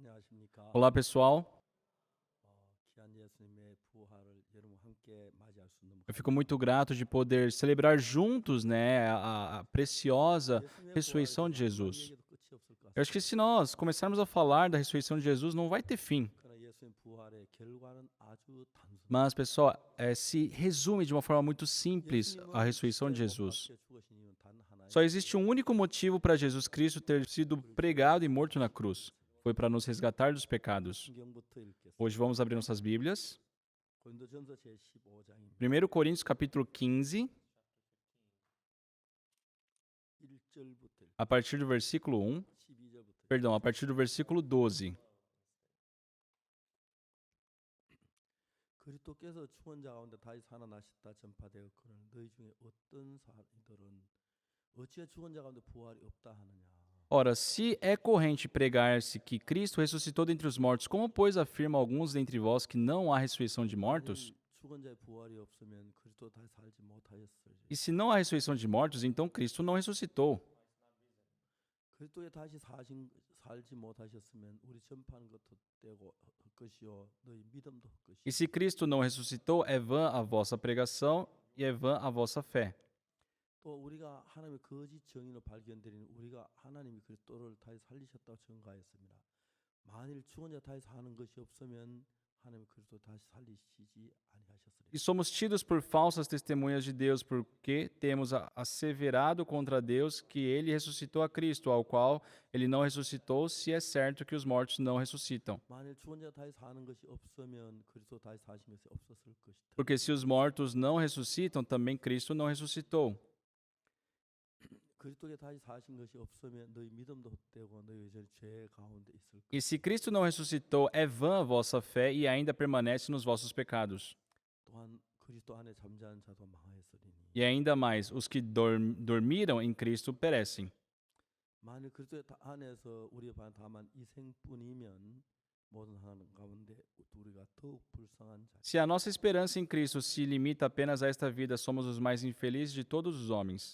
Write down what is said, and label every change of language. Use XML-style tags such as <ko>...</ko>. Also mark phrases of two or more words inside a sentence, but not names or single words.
<ko>안녕하십니까.</ko> <pt>Olá, pessoal.</pt> <ko>귀한 예수님의 부활을 여러분 함께 맞이할 수 너무</ko> <pt>Eu fico</pt> <ko>감사합니다.</ko> <pt>muito grato de poder celebrar juntos, né, a preciosa</pt> <ko>예수님의 부활에</ko> <pt>ressurreição de</pt> <ko>대해서 아무리</ko> <pt>Jesus.</pt> <ko>얘기해도 끝이 없을 것</ko> <pt>Eu acho que</pt> <ko>같습니다.</ko> <pt>se nós começarmos a falar da ressurreição de Jesus, não vai ter fim.</pt> <ko>그러나 예수님 부활의 결과는 아주 단순합니다.</ko> <pt>Mas, pessoal, se resume de uma forma muito simples a</pt> <ko>예수님은</ko> <pt>ressurreição</pt> <ko>십자가에</ko> <pt>de</pt> <ko>못</ko> <pt>Jesus.</pt> <ko>박혀 죽으신 이유는 단</ko> <pt>Só</pt> <ko>하나예요.</ko> <pt>existe um único motivo para Jesus Cristo ter sido pregado e morto na cruz. Foi para nos resgatar dos pecados.</pt> <ko>성경부터 읽겠습니다.</ko> <pt>Hoje vamos abrir nossas Bíblias.</pt> <ko>고린도전서 제15장입니다.</ko> <pt>1 Coríntios capítulo 15,</pt> <ko>1절부터</ko> <pt>a partir do versículo 1.</pt> <ko>12절부터</ko> <pt>Perdão, a partir do versículo 12.</pt> <ko>그리스도께서 죽은 자 가운데 다시 살아나셨다 전파되었거늘 너희 중에 어떤 사람들은 어찌해 죽은 자 가운데 부활이 없다 하느냐.</ko> <pt>Ora, se é corrente pregar-se que Cristo ressuscitou dentre os mortos, como, pois, afirmam alguns dentre vós que não há ressurreição de mortos?</pt> <ko>만일 죽은 자의 부활이 없으면 그리스도 다시 살지 못하였으리.</ko> <pt>E se não há ressurreição de mortos, então Cristo não ressuscitou.</pt> <ko>그리스도에 다시 살지 못하셨으면 우리 전파하는 것도 헛되고 헛것이요 너희 믿음도 헛것이요.</ko> <pt>E se Cristo não ressuscitou, é vã a vossa pregação e é vã a vossa fé.</pt> <ko>또 우리가 하나님의 거짓 정의로 발견되는 우리가 하나님이 그리스도를 다시 살리셨다고 증거하였습니다. 만일 죽은 자 다시 사는 것이 없으면 하나님이 그리스도 다시 살리시지 아니하셨으리라.</ko> <pt>E somos tidos por falsas testemunhas de Deus, porque temos asseverado contra Deus que ele ressuscitou a Cristo, ao qual ele não ressuscitou, se é certo que os mortos não ressuscitam.</pt> <ko>만일 죽은 자 다시 사는 것이 없으면 그리스도 다시 사신 것이 없었을 것이다.</ko> <pt>Porque se os mortos não ressuscitam, também Cristo não ressuscitou.</pt> <ko>그리스도에 다시 사신 것이 없으면 너희 믿음도 헛되고 너희 여전히 죄 가운데 있을 것이다.</ko> <pt>E se Cristo não ressuscitou, é vã a vossa fé e ainda permanece nos vossos pecados.</pt> <ko>또한 그리스도 안에 잠자는 자도 망하였으리니</ko> <pt>E ainda mais, os que dormiram em Cristo perecem.</pt> <ko>만일 그리스도 안에서 우리의 반 다만 이생뿐이면 모든 하나님 가운데 우리가 더욱 불쌍한 자.</ko> <pt>Se a nossa esperança em Cristo se limita apenas a esta vida, somos os mais infelizes de todos os homens.</pt>